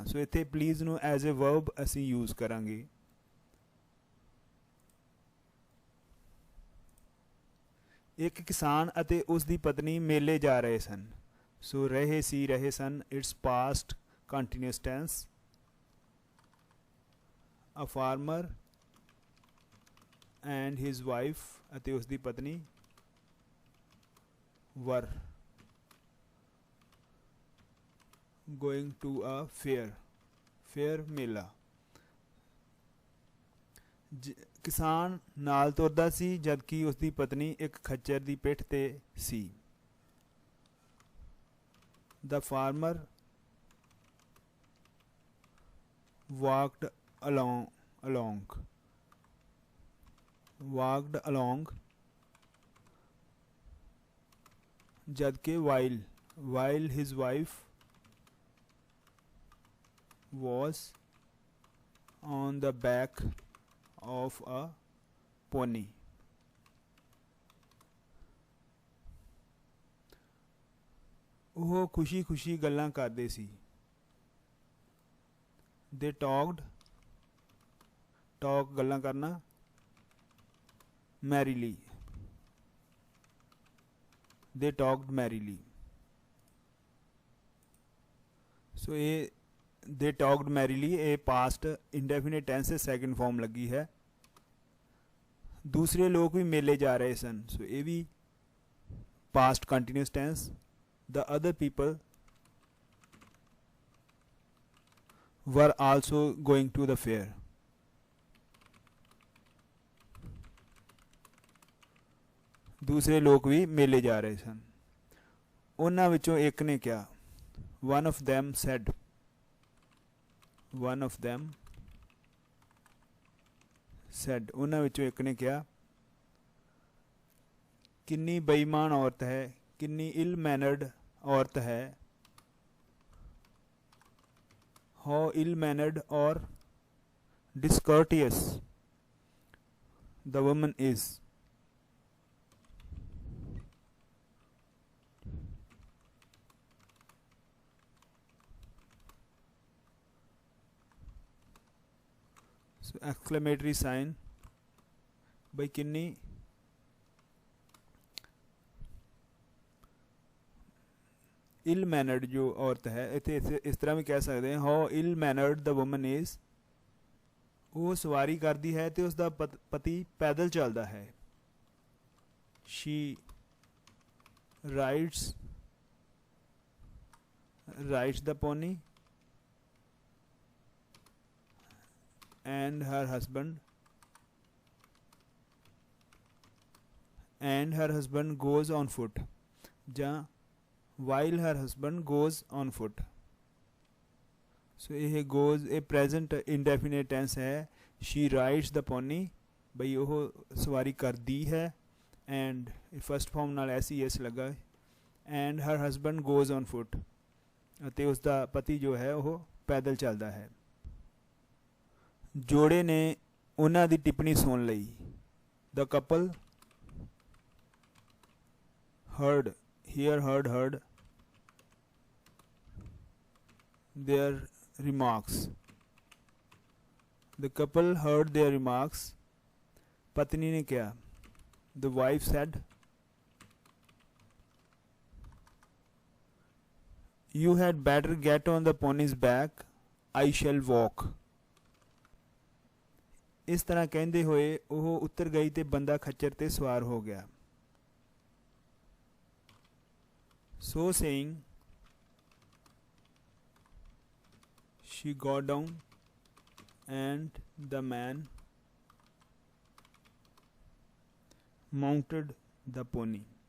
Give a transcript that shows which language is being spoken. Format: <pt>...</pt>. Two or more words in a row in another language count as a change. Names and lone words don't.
<pa>ਸੋ ਇੱਥੇ ਪਲੀਜ਼ ਨੂੰ</pa> <en>as a verb</en> <pa>ਅਸੀਂ ਯੂਜ਼ ਕਰਾਂਗੇ। ਇੱਕ ਕਿਸਾਨ ਅਤੇ ਉਸ ਦੀ ਪਤਨੀ ਮੇਲੇ ਜਾ ਰਹੇ ਸਨ। ਸੋ ਰਹੇ ਸੀ, ਰਹੇ ਸਨ,</pa> <en>it's past continuous tense. A farmer and his wife</en> <pa>ਅਤੇ ਉਸ ਦੀ ਪਤਨੀ</pa> <en>were going to a fair ਮੇਲਾ।</en> <pa>ਕਿਸਾਨ ਨਾਲ ਤੁਰਦਾ ਸੀ ਜਦਕਿ ਉਸ ਦੀ ਪਤਨੀ ਇੱਕ ਖੱਚਰ ਦੀ ਪਿੱਠ ਤੇ ਸੀ।</pa> <en>The farmer walked along जबकि while his wife was on the back of a pony।</en> <pa>ਉਹ ਖੁਸ਼ੀ ਖੁਸ਼ੀ ਗੱਲਾਂ ਕਰਦੇ ਸੀ।</pa> <en>They talk</en> <pa>ਗੱਲਾਂ ਕਰਨਾ,</pa> <en>merrily, they talked merrily।</en> <pa>ਸੋ ਇਹ</pa> <en>they talked merrily ਇਹ past indefinite tense second form</en> <pa>ਲੱਗੀ ਹੈ। ਦੂਸਰੇ ਲੋਕ ਵੀ ਮੇਲੇ ਜਾ ਰਹੇ ਸਨ। ਸੋ ਇਹ ਵੀ</pa> <en>past continuous tense। the other people were also going to the fair।</en> <pa>ਦੂਸਰੇ ਲੋਕ ਵੀ ਮੇਲੇ ਜਾ ਰਹੇ ਸਨ। ਉਹਨਾਂ ਵਿੱਚੋਂ ਇੱਕ ਨੇ ਕਿਹਾ,</pa> <en>one of them said,</en> <pa>ਉਹਨਾਂ ਵਿੱਚੋਂ ਇੱਕ ਨੇ ਕਿਹਾ, ਕਿੰਨੀ ਬੇਈਮਾਨ ਔਰਤ ਹੈ, ਕਿੰਨੀ</pa> <en>ill mannered</en> <pa>ਔਰਤ ਹੈ।</pa> <en>how ill mannered or discourteous the woman is। so exclamatory sign by किन्नी ill mannered</en> <hi>जो औरत है इतने इस तरह भी कह सकते हैं</hi> <en>how ill mannered the woman is.</en> <hi>वो सवारी करती है तो उसका पति पैदल चलता है।</hi> <en>she rides the pony, and her husband goes on foot, ਜਾਂ while her husband goes on foot.</en> <pa>सो ਇਹ goes ਇਹ</pa> <en>present indefinite tense</en> <pa>ਹੈ.</pa> <en>she rides the pony,</en> <pa>ਬਈ ਉਹ ਸਵਾਰੀ ਕਰਦੀ ਹੈ, and</pa> <en>first form</en> <pa>ਨਾਲ ses ਲੱਗਾ,</pa> <en>and her husband goes on foot,</en> <pa>ਅਤੇ ਉਸ ਦਾ ਪਤੀ ਜੋ ਹੈ ਉਹ ਪੈਦਲ ਚੱਲਦਾ ਹੈ. ਜੋੜੇ ਨੇ ਉਹਨਾਂ ਦੀ ਟਿੱਪਣੀ ਸੁਣ ਲਈ.</pa> <en>the couple heard their remarks. The couple heard their remarks.</en> <hi>पत्नी ने क्या?</hi> <en>The wife said, you had better get on the pony's back, I shall walk.</en> <pa>ਇਸ ਤਰ੍ਹਾਂ ਕਹਿੰਦੇ ਹੋਏ ਉਹ ਉੱਤਰ ਗਈ ਤੇ ਬੰਦਾ ਖੱਚਰ ਤੇ ਸਵਾਰ ਹੋ ਗਿਆ.</pa> <en>So saying, she got down and the man mounted the pony.</en>